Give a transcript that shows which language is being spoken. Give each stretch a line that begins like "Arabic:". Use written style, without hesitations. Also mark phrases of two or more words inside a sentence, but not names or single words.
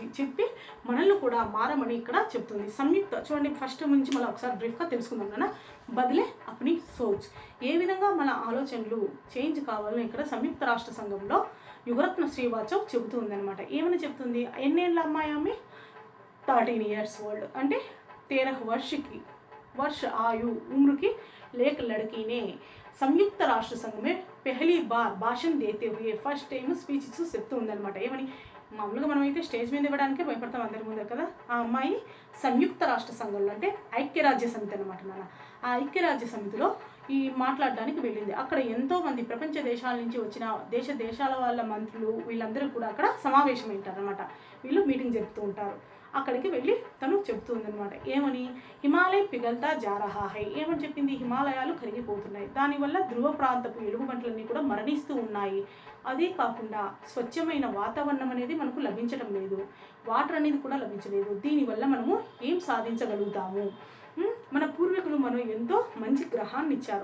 Telugu: చెప్పి మనల్ని కూడా మారమని ఇక్కడ చెప్తుంది. సంయుక్త చూడండి, ఫస్ట్ నుంచి మళ్ళీ ఒకసారి బ్రీఫ్గా తెలుసుకుందాం కదా.
Hindi: बदले अपनी सोच,
Telugu: ఏ విధంగా మన ఆలోచనలు చేంజ్ కావాలని ఇక్కడ సంయుక్త రాష్ట్ర సంఘంలో యువరత్న శ్రీవాచవ్ చెబుతూ ఉందన్నమాట. ఏమని చెప్తుంది? ఎన్నేళ్ళ అమ్మాయి ఆమె?
English: 13 years old,
Telugu: అంటే
Hindi: 13 वर्ष आयु उम्र की एक लड़की ने संयुक्त राष्ट्र संघ में पहली बार भाषण देते हुए
English: first time
Telugu: స్పీచ్ ఇస్తూ చెప్తూ ఉందన్నమాట. ఏమని? మామూలుగా మనమైతే స్టేజ్ మీద ఇవ్వడానికే భయపడతాం అందరి ముందర కదా. ఆ అమ్మాయి సంయుక్త రాష్ట్ర సంఘంలో, అంటే ఐక్యరాజ్య సమితి అనమాట నాన్న, ఆ ఐక్యరాజ్య సమితిలో ఈ మాట్లాడడానికి వెళ్ళింది. అక్కడ ఎంతోమంది ప్రపంచ దేశాల నుంచి వచ్చిన దేశాల వాళ్ళ మంత్రులు వీళ్ళందరూ కూడా అక్కడ సమావేశం అయింటారు అనమాట. వీళ్ళు మీటింగ్ జరుపుతూ ఉంటారు. అక్కడికి వెళ్ళి తను చెప్తుందనమాట. ఏమని?
Hindi: हिमालय पिघलता जा रहा है.
Telugu: ఏమని చెప్పింది? హిమాలయాలు కరిగిపోతున్నాయి, దానివల్ల ధ్రువ ప్రాంతపు ఎలుగుబంట్లన్నీ కూడా మరణిస్తూ ఉన్నాయి. అదే కాకుండా స్వచ్ఛమైన వాతావరణం అనేది మనకు లభించడం లేదు, వాటర్ అనేది కూడా లభించలేదు. దీనివల్ల మనము ఏం సాధించగలుగుతాము? మన పూర్వీకులు మనం ఎంతో మంచి గ్రహాన్ని ఇచ్చారు.